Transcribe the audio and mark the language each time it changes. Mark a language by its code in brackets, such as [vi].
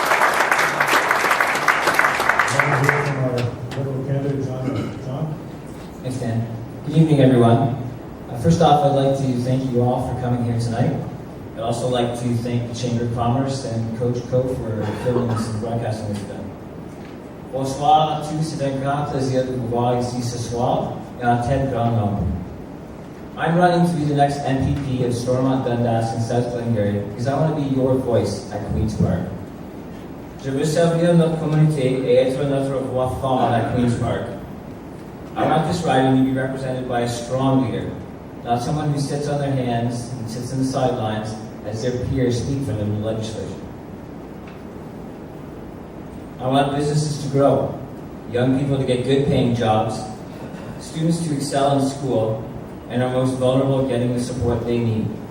[en] Now we'll hear from our Liberal candidate, John. Thanks, Dan. Good evening, everyone. First off, I'd like to thank you all for coming here tonight. I'd also like to thank the Chamber of Commerce and Coach Co for filming this and broadcasting this event. [fr] Bonsoir à tous, c'est un grand plaisir de vous voir ici ce soir et en tel grand nombre. [en] I'm running to be the next MPP of Stormont Dundas in South Glengarry because I want to be your voice at Queen's Park. [fr] Je veux servir notre communauté et être notre voix forte at Queen's Park. [en] I want this riding to be represented by a strong leader, not someone who sits on their hands and sits on the sidelines as their peers speak for them in the legislature. I want businesses to grow, young people to get good paying jobs, students to excel in school, and our most vulnerable getting the support they need.